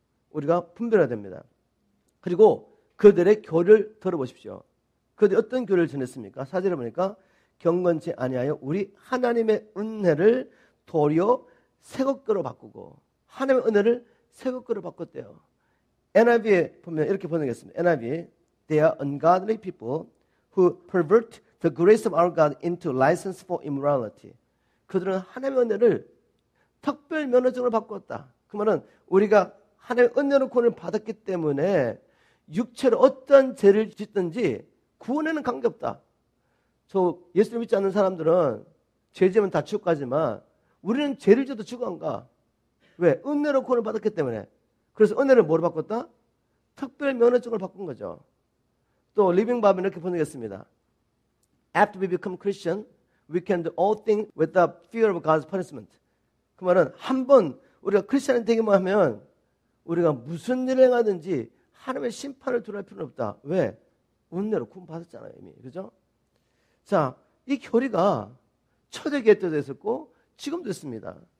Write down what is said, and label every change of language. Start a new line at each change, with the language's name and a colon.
Korean: 우리가 분별해야 됩니다. 그리고 그들의 교를 들어보십시오. 그들이 어떤 교를 전했습니까? 4절에 보니까 경건치 아니하여 우리 하나님의 은혜를 도리어 새것으로 바꾸고, 하나님의 은혜를 새것으로 바꿨대요. NIV에 보면 이렇게 번역했습니다.
English: NIV, they are ungodly people who pervert the grace of our God into license for immorality.
Korean: 그들은 하나님의 은혜를 특별 면허증으로 바꿨다. 그 말은 우리가 하나님의 은혜로 구원을 받았기 때문에 육체로 어떤 죄를 짓든지 구원에는 관계없다. 저 예수를 믿지 않는 사람들은 죄 지으면 다 지옥 가지만 우리는 죄를 지어도 지옥 안 가. 왜? 은혜로 구원을 받았기 때문에. 그래서 은혜를 뭐로 바꿨다? 특별 면허증을 바꾼 거죠. 또 리빙 바이블은 이렇게 번역했습니다.
English: After we become Christian, we can do all things without fear of God's punishment.
Korean: 그 말은 한번 우리가 크리스천이 되기만 하면 우리가 무슨 일을 행하든지 하나님의 심판을 두려울 필요는 없다. 왜? 은혜로 구원받았잖아요, 이미. 그죠? 자, 이 교리가 초대교회 때도 있었고 지금도 있습니다.